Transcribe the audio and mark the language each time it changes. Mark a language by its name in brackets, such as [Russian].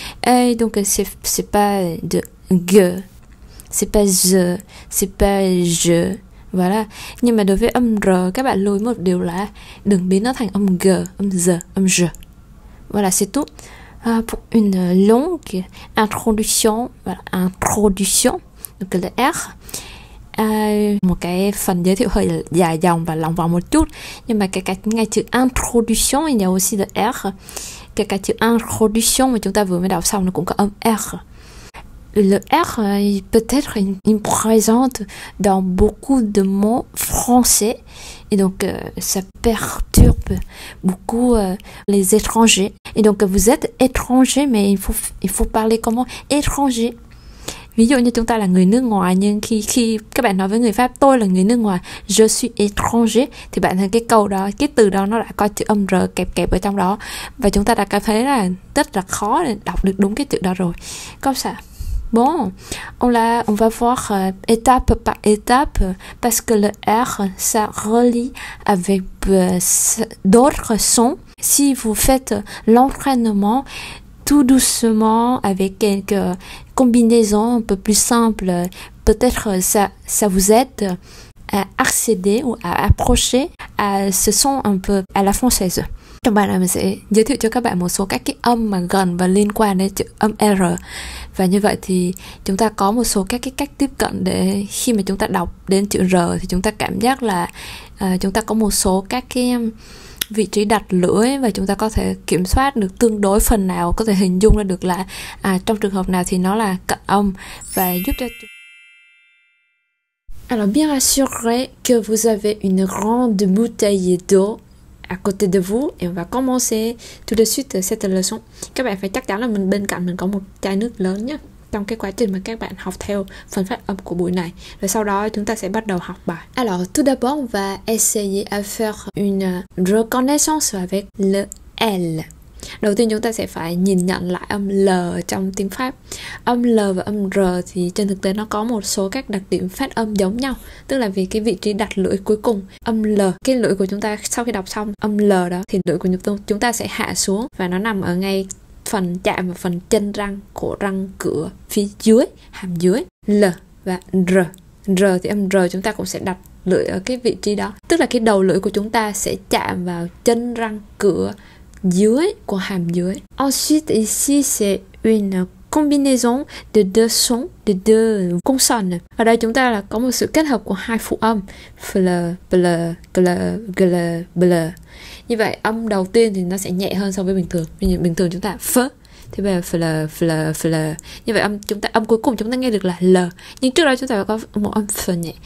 [French] Et donc c'est pas de G, c'est pas je, c'est pas je. Voilà. [Vietnamese] Nhưng mà đối với âm R các bạn lưu ý một điều là đừng biến nó thành âm G, âm Z, âm J. [French] Voilà, c'est tout. Pour une longue introduction, voilà, introduction, donc le R. [Vietnamese] Một cái phần giới thiệu hơi dài dòng và lòng vòng một chút, nhưng mà cái ngay chữ introduction [French] il y a aussi le R. [Vietnamese] Cái chữ introduction mà chúng ta vừa mới đọc xong nó cũng có âm R. [French] Le R peut-être il présente dans beaucoup de mots français et donc ça perturbe beaucoup les étrangers. Et donc vous êtes étranger mais il faut parler comment étranger. [Vietnamese] Ví dụ như chúng ta là người nước ngoài, nhưng khi các bạn nói với người Pháp tôi là người nước ngoài, [French] je suis étranger, [Vietnamese] thì bạn thấy cái câu đó, cái từ đó nó đã có chữ âm R kẹp ở trong đó, và chúng ta đã cảm thấy là rất là khó để đọc được đúng cái chữ đó rồi. [French] Comme ça. Bon, on va voir étape par étape, parce que le R ça relie avec d'autres sons. Si vous faites l'entraînement tout doucement avec quelques combinaisons un peu plus simples, peut-être ça vous aide à accéder ou à approcher à ce son un peu à la française. [Vietnamese] Trong bài này mình sẽ giới thiệu cho các bạn một số các cái âm mà gần và liên quan đến chữ âm R. Và như vậy thì chúng ta có một số các cái cách tiếp cận để khi mà chúng ta đọc đến chữ R thì chúng ta cảm giác là chúng ta có một số các cái vị trí đặt lưỡi và chúng ta có thể kiểm soát được tương đối phần nào, có thể hình dung ra được là trong trường hợp nào thì nó là cận âm và giúp cho. [French] Alors bien assurez que vous avez une grande bouteille d'eau à côté de vous et on va commencer tout de suite cette leçon. [Vietnamese] Các bạn phải chắc chắn là bên cạnh mình có một chai nước lớn nhé, trong cái quá trình mà các bạn học theo phần phát âm của buổi này. Rồi sau đó chúng ta sẽ bắt đầu học bài. [French] Alors tout d'abord on va essayer à faire une reconnaissance avec le L. [Vietnamese] Đầu tiên chúng ta sẽ phải nhìn nhận lại âm L trong tiếng Pháp. Âm L và âm R thì trên thực tế nó có một số các đặc điểm phát âm giống nhau. Tức là vì cái vị trí đặt lưỡi cuối cùng. Âm L, cái lưỡi của chúng ta sau khi đọc xong âm L đó thì lưỡi của chúng ta sẽ hạ xuống và nó nằm ở ngay phần chạm vào phần chân răng, cổ răng cửa phía dưới, hàm dưới. L và R. R thì âm R chúng ta cũng sẽ đặt lưỡi ở cái vị trí đó. Tức là cái đầu lưỡi của chúng ta sẽ chạm vào chân răng cửa dưới của hàm dưới. [French] Ensuite ici c'est une combinaison de deux sons, de deux consonnes. [Vietnamese] Ở đây chúng ta là có một sự kết hợp của hai phụ âm fl, bl, gl, gl, bl. Như vậy âm đầu tiên thì nó sẽ nhẹ hơn so với bình thường. Bình thường chúng ta f, thì bây giờ fl. Như vậy âm cuối cùng chúng ta nghe được là l. Nhưng trước đó chúng ta có một âm f nhẹ.